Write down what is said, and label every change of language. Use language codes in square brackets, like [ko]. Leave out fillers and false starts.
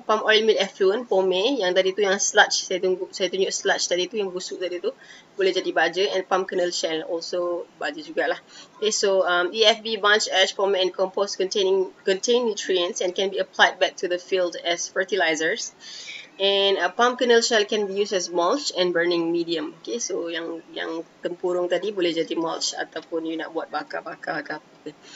[ms] Palm oil meal effluent, pome, yang tadi tu yang sludge, saya tunjuk sludge tadi tu yang busuk tadi tu, boleh jadi baja. [en] And palm kernel shell also [ms] baja jugalah. [en] Okay, so EFB, bunch ash, pome and compost contain nutrients and can be applied back to the field as fertilizers. And palm kernel shell can be used as mulch and burning medium. [ms] Okay, so yang tempurung tadi boleh jadi mulch ataupun you nak buat bakar-bakar ke apa.